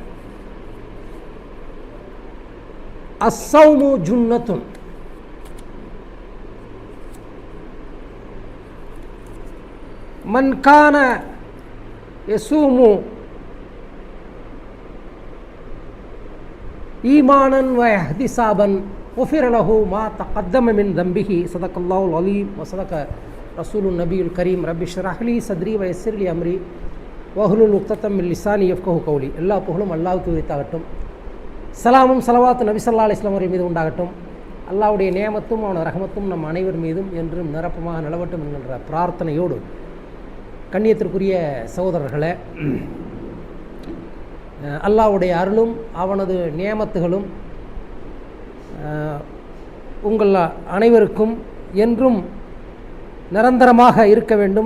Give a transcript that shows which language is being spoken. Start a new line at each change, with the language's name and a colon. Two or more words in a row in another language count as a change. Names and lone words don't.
Arabic: الصوم جنة من كان يصوم إيمانا واحتسابا غفر له ما تقدم من ذنبه صدق الله العظيم وصدق رسوله النبي الكريم رب اشرح لي صدري ويسر لي أمري واحلل عقدة من لساني يفقهوا قولي
Tamil: எல்லா புகழும் அல்லாஹ்வுக்கு உரித்தாகட்டும். சலாமும் சலவாத்து நபி
Arabic: صلى الله عليه وسلم
Tamil: அவர்கள் மீது உண்டாகட்டும். அல்லாஹ்வுடைய நியமத்தும் அவனது ரஹமத்தும் நம் அனைவர் மீதும் என்றும் நிரப்பமாக நிலவட்டும் என்கின்ற பிரார்த்தனையோடு கண்ணியத்திற்குரிய சகோதரர்களே, அல்லாஹ்வுடைய அருளும் அவனது நியமத்துகளும் உங்கள் அனைவருக்கும் என்றும் நிரந்தரமாக இருக்க வேண்டும்.